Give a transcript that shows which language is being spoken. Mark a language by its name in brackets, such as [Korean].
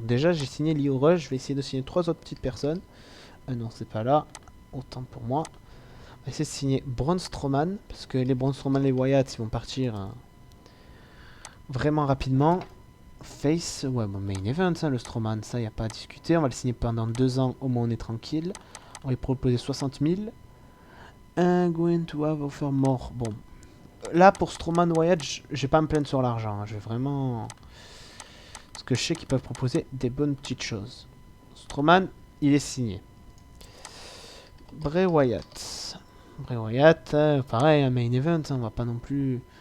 [French] Déjà, j'ai signé Lio Rush. Je vais essayer de signer 3 autres petites personnes. Non, c'est pas là. Autant pour moi. On va essayer de signer Braun Strowman. Parce que les Braun Strowman, les Wyatt, ils vont partir vraiment rapidement. Face, ouais, bon, main event, ça, le Strowman, ça, y a pas à discuter. On va le signer pendant 2 ans, au moins on est tranquille. On va lui proposer 60 000. [English] I'm going to have offer more. [French] Bon, là, pour Strowman Wyatt, j'ai pas à me plaindre sur l'argent. Hein. Je vais vraiment... Parce que je sais qu'ils peuvent proposer des bonnes petites choses. Strowman, il est signé. Bray Wyatt. Bray Wyatt, pareil, un main event, hein, on va pas non plus...